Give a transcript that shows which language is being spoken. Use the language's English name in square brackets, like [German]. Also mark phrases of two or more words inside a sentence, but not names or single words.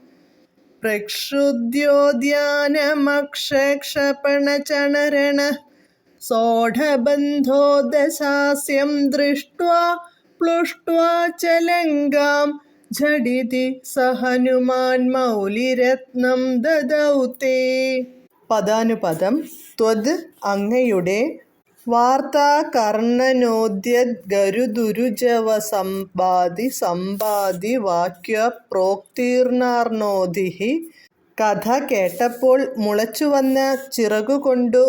[Sanskrit] प्रक्षुद्योद्यानमक्षक्षपणचणरणः सोढबन्धो दशास्यं दृष्ट्वा प्लुष्ट्वा च लङ्गां झटिति स हनुमान् मौलिरत्नं ददौ ते. [Malayalam] പദാനുപദം. [Sanskrit] ത്വദ് അങ്ങയുടെ, വാർത്താ കർണനോദ്യദ്ഗരുദുരുജവസമ്പാദി സമ്പാദി വാക്യ പ്രോക്തീർണാർണോധിഃ [Malayalam] കഥ കേട്ടപ്പോൾ മുളച്ചുവന്ന ചിറകുകൊണ്ടു